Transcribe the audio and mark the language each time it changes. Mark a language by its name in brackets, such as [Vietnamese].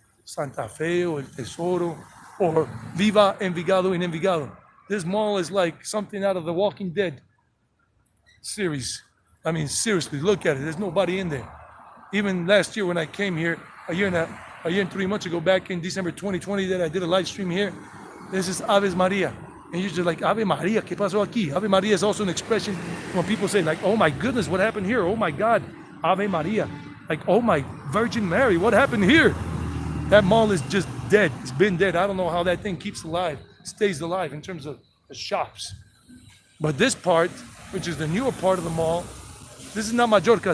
[English] Santa Fe or El Tesoro or Viva Envigado in Envigado. This mall is like something out of the Walking Dead series. I mean, seriously, look at it. There's nobody in there. Even last year when I came here, a year and 3 months ago, back in December 2020, that I did a live stream here. This is Aves Maria. And you're just like, Ave Maria, [Spanish] ¿qué pasó aquí? [English] Ave Maria is also an expression when people say like, oh my goodness, what happened here? Oh my God, Ave Maria. Like, oh my Virgin Mary, what happened here? That mall is just dead. It's been dead. I don't know how that thing keeps alive, stays alive in terms of the shops. But this part, which is the newer part of the mall, this is not Majorca.